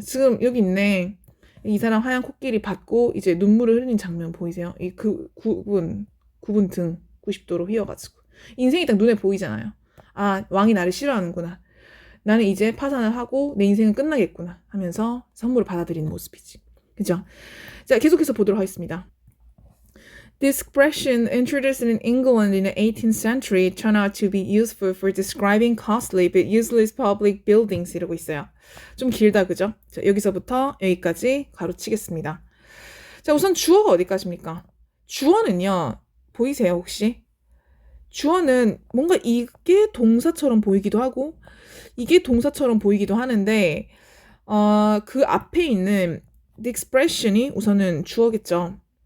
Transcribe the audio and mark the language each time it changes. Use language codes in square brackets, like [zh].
[ko] 지금 여기 있네. 이 사람 하얀 코끼리 받고 이제 눈물을 흘린 장면 보이세요? 이 구분 등 90도로 휘어가지고 인생이 딱 눈에 보이잖아요. 왕이 나를 싫어하는구나. 나는 이제 파산을 하고 내 인생은 끝나겠구나 하면서 선물을 받아들이는 모습이지. 그죠? 자, 계속해서 보도록 하겠습니다. [en] This expression, introduced in England in the 18th century, turned out to be useful for describing costly but useless public buildings [ko] 이러고 있어요. 좀 길다, 그죠? 자, 여기서부터 여기까지 가로치겠습니다. 자, 우선 주어가 어디까지입니까? 주어는요, 보이세요, 혹시? 주어는 뭔가 이게 동사처럼 보이기도 하고, 이게 동사처럼 보이기도 하는데, 그 앞에 있는 [en] the expression [ko] 이 우선은 주어겠죠.